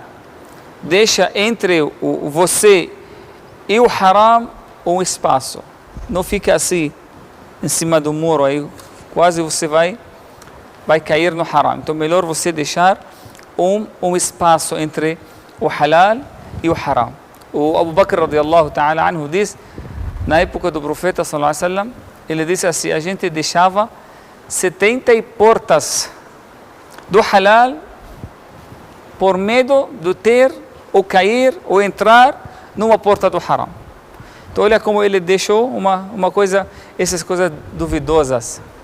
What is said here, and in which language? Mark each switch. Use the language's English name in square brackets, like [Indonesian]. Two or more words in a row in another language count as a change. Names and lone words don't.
[Portuguese] Deixa entre você e o haram um espaço. Não fica assim, em cima do muro, aí quase você vai cair no haram. Então, melhor você deixar um espaço entre o halal e o haram. O Abu Bakr [Arabic] رضي الله تعالى عنه [Portuguese] diz, na época do profeta [Arabic] صلى الله عليه وسلم, [Portuguese] ele disse assim: a gente deixava 70 portas do halal por medo de ter ou cair ou entrar numa porta do haram. Então, olha como ele deixou uma coisa, essas coisas duvidosas.